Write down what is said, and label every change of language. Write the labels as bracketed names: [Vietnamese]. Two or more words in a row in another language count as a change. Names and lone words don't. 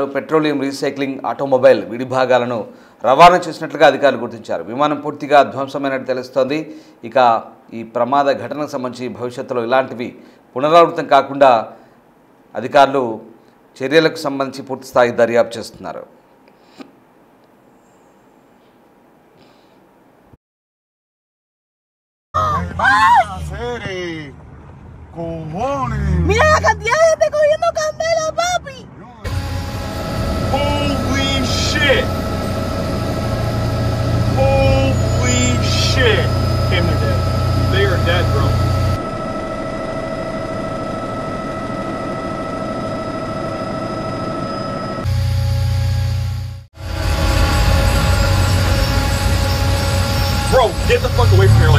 [English] petroleum recycling automobile [Telugu] విడి భాగాలను రవాణా చేసినట్లుగా అధికారులు గుర్తించారు. విమానం పూర్తిగా ధ్వంసమైనట్టు తెలుస్తోంది. ఇక ఈ ప్రమాద ఘటనకు సంబంధించి భవిష్యత్తులో ఇలాంటివి పునరావృతం కాకుండా అధికారులు చర్యలకు సంబంధించి పూర్తి స్థాయి దర్యాప్తు చేస్తున్నారు. [Spanish] Mira la cantidad de gente cogiendo candela, papi. [English] Holy shit! Holy shit! Damn, they're dead. They are dead, bro. Bro, get the fuck away from here.